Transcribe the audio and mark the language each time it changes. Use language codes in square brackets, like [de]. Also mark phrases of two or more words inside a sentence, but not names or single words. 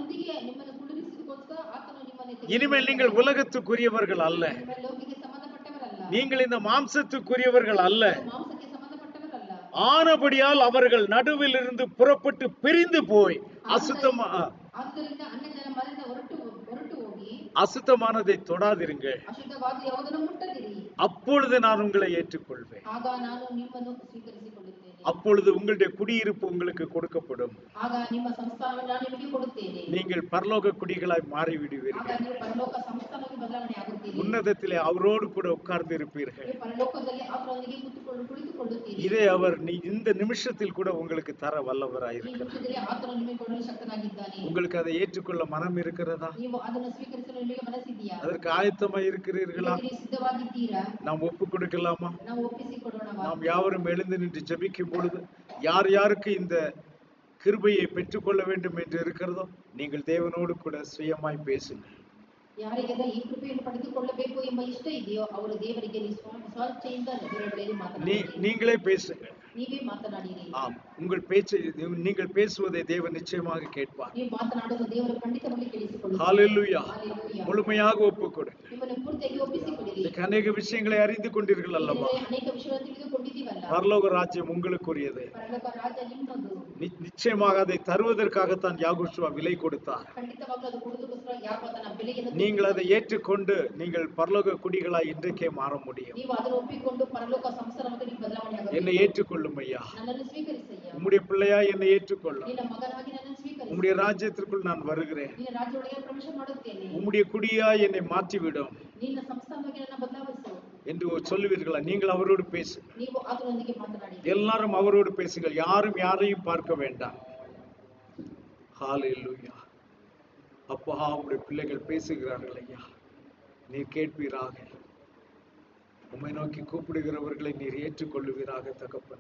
[ta] இனிமேல் நீங்கள் உலகத்துக்குரியவர்கள் அல்ல, நீங்கள் இந்த மாம்சத்துக்குரியவர்கள் அல்ல. ஆனபடியால் அவர்கள் நடுவில் இருந்து புறப்பட்டு பிரிந்து போய் அசுத்தமா அசுத்தமானதை தொடாதிருங்க, [kn] ಅಶುದ್ಧವಾದ ಯಾವುದನ್ನು ಮುಟ್ಟದಿರಿ, [ta] அப்பொழுது நான் உங்களை ஏற்றுக்கொள்வேன். [kn] ಆಗ ನಾನು ನಿಮ್ಮನ್ನು ಸ್ವೀಕರಿಸಿಕೊಳ್ಳುತ್ತೇನೆ. [ta] அப்பொழுது உங்களுடைய குடியிருப்பு உங்களுக்கு கொடுக்கப்படும். [kn] ಆಗ ನಿಮ್ಮ ಸಂಸ್ಥಾನವನ್ನು ನಾನು ನಿಮಗೆ ಕೊಡುತ್ತೇನೆ. [ta] நீங்கள் பரலோக குடிகளாய் மாறி [kn] ಆಗ [ta] விடுவீர்கள். [kn] ನೀವು ಪರಲೋಕ ಸಂಸ್ಥಾನಕ್ಕೆ ಬದಲಾವಣೆ ಆಗುತ್ತೀರಿ. [ta] உன்னதத்திலே அவரோடு கூட உட்கார்ந்து இருப்பீர்கள். [kn] ನೀವು ಪರಲೋಕದಲ್ಲಿ ಆತನೊಂದಿಗೆ ಕುಳಿತುಕೊಳ್ಳುತ್ತೀರಿ. [ta] இதை அவர் இந்த நிமிஷத்தில் கூட உங்களுக்கு தர [kn] ಈ [ta] வல்லவராயிருக்கிறார். [kn] ನಿಮಿಷದಲ್ಲಿ ಆತನು ನಿಮಗೆ ಕೊಡಲು ಶಕ್ತನಾಗಿದ್ದಾನೆ. [ta] உங்களுக்கு அதை ஏற்றுக்கொள்ள மனம் இருக்கிறதா? [kn] ನೀವು ಅದನ್ನು ಸ್ವೀಕರಿಸಲು ನಿಮಗೆ ಮನಸ್ಸಿದೆಯಾ? [ta] அதற்கு ஆயத்தமாய் இருக்கிறீர்களா? [kn] ನೀವು ಸಿದ್ಧವಾಗಿದ್ದೀರಾ? [ta] நாம் ஒப்பு கொடுக்கலாமா? [kn] ನಾವು ಒಪ್ಪಿಸಿಕೊಡೋಣವಾ? [ta] நாம் யாவரும் எழுந்து நின்று ஜெபிக்கும் பொழுது யார் யாருக்கு இந்த கிருபையை பெற்றுக்கொள்ள வேண்டும் என்று இருக்கிறதோ நீங்கள் தேவனோடு கூட சுயமாய் பேசுங்கள். [kn] ಯಾರಿಗೆಲ್ಲ ಈ ಕೃಪೆಯನ್ನು ಪಡೆದುಕೊಳ್ಳಬೇಕು ಎಂಬ ಇಷ್ಟ ಇದೆಯೋ ಅವರು ದೇವರಿಗೆ ಸ್ವೇಚ್ಛೆಯಿಂದ [ta] நீங்களே பேசுங்கள். [kn] ನೀವೇ ಮಾತನಾಡಿರಿ. [ta] ஆம், உங்கள் பேச்சை நீங்கள் பேசுவதை தேவன் நிச்சயமாக கேட்பார். [kn] ನೀವು ಮಾತನಾಡುವುದು ದೇವರು ಖಂಡಿತವಾಗಿ ಕೇಳಿಸಿಕೊಳ್ಳುತ್ತಾರೆ. [ta] ஹalleluya. ஹalleluya. முழுமையாக ஒப்புக்கொடு. [kn] ನಿಮ್ಮನ್ನು ಪೂರ್ತಿಯಾಗಿ ಒಪ್ಪಿಸಿಕೊಡಿರಿ. [ta] அநேக விஷயங்களை அறிந்து கொண்டீர்கள் அல்லவா? [kn] ಅನೇಕ ವಿಷಯಗಳನ್ನು ತಿಳಿದುಕೊಂಡಿದ್ದೀವಲ್ಲ. [ta] பரலோக ராஜ்யம் உங்களுக்குரியது. [kn] ಪರಲೋಕ ರಾಜ್ಯ ನಿಮ್ಮದು. [ta] நிச்சயமாக அதை தருவதற்காகத்தான் யாகோஷுவா விலை கொடுத்தார். [kn] ಖಂಡಿತವಾಗಲೂ ಅದು ಕೊಡುವುದಕ್ಕೋಸ್ಕರ ಯಾಕೋ ತನ್ನ ಬೆಲೆಯನ್ನು [ta] நீங்கள் அதை ஏற்றுக்கொண்டு நீங்கள் பரலோக குடிகளாய் இன்றைக்கே மாற முடியும். [kn] ನೀವು ಅದನ್ನು ಒಪ್ಪಿಕೊಂಡು ಪರಲೋಕ ಸಂಸಾರಕ್ಕೆ ನೀವು ಬದಲಾವಣೆ ಆಗಬೇಕು. [ta] என்னை ஏற்றுக்கொள்ளும் ஐயா. [kn] ನನ್ನನ್ನು ಸ್ವೀಕರಿಸಯ್ಯ. [ta] உம்முடைய பிள்ளையா என்னை ஏற்றுக்கொள்ளும். [kn] ನಿನ್ನ ಮಗನಾಗಿ ನನ್ನನ್ನು ಸ್ವೀಕರಿಸು. [ta] உம்முடைய ராஜ்யத்திற்குள் நான் வருகிறேன். [kn] ನಿನ್ನ ರಾಜ್ಯದೊಳಗೆ ಪ್ರವೇಶ ಮಾಡುತ್ತೇನೆ. [ta] உம்முடைய குடியா என்னை மாற்றிவிடும். [kn] ನಿನ್ನ ಸಂಸ್ಥಾನವಾಗಿ ನನ್ನ ಬದಲಾಯಿಸು [ta] என்று சொல்லுவீர்களா? நீங்கள் அவரோடு பேசு. [kn] ನೀವು ಆತನೊಂದಿಗೆ ಮಾತನಾಡಿ. [ta] எல்லாரும் அவரோடு பேசுங்கள். யாரும் யாரையும் பார்க்க வேண்டாம். ஹalleluya. அப்பா, உம்முடைய பிள்ளைகள் பேசுகிறார்கள் ஐயா, நீர் கேட்பீராக. உம்மை நோக்கி கூப்பிடுகிறவர்களை நீர் ஏற்றுக்கொள்ளுவீராக தகப்பனே.